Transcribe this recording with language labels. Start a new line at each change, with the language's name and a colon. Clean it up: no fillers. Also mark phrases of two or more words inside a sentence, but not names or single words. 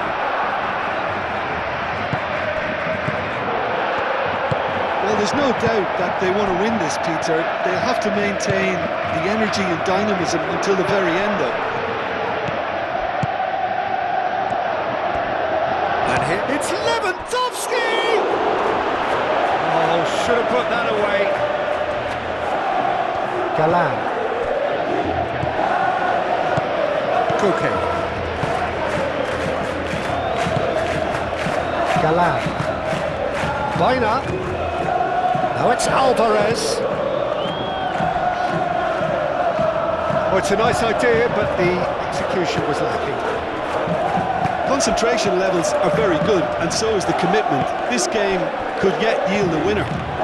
English: Well, there's no doubt that they want to win this, Peter. They'll have to maintain the energy and dynamism until the very end, though. And here it's Lewandowski! Oh, should have put that away. Galan. Koke. Galan. Baina. Now it's Alvarez. Oh, it's a nice idea, but the execution was lacking. Concentration levels are very good, and so is the commitment. This game could yet yield a winner.